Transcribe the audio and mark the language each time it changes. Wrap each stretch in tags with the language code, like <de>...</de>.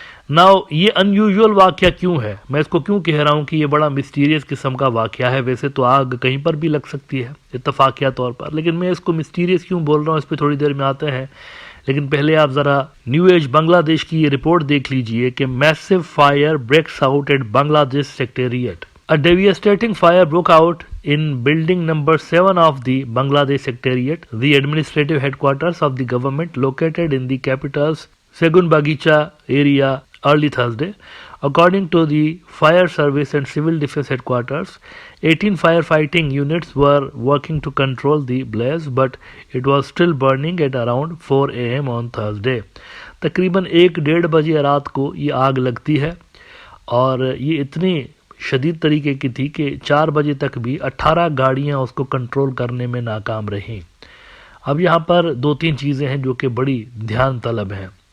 <ur>Now یہ ان usual واقعہ کیوں ہے؟ میں اس کو کیوں کہہ رہا ہوں کہ یہ بڑا مسٹیریس قسم کا واقعہ ہے؟ ویسے تو آگ کہیں پر بھی لگ سکتی ہے اتفاقیہ طور پر, لیکن میں اس کو مسٹیریس کیوں بول رہا ہوں اس پہ تھوڑی دیر میں آتے ہیں. لیکن پہلے آپ ذرا نیو ایج بنگلہ دیش کی یہ رپورٹ دیکھ لیجئے کہ</ur> <en>Massive fire breaks out at Bangladesh secretariat. A devastating fire broke out in building number 7 of the Bangladesh Secretariat, the administrative headquarters of the government located in the capital's Segun Bagicha area early Thursday. According to the Fire Service and Civil Defense Headquarters, 18 firefighting units were working to control the blaze, but it was still burning at around 4 a.m. on Thursday.</en> <ur>تقریباً 1-1:30 بجے رات کو یہ آگ لگتی ہے اور یہ اتنی شدید طریقے کی تھی کہ 4 بجے تک بھی 18 گاڑیاں اس کو کنٹرول کرنے میں ناکام رہیں. اب یہاں پر 2-3 چیزیں ہیں جو کہ بڑی دھیان طلب ہیں.</ur>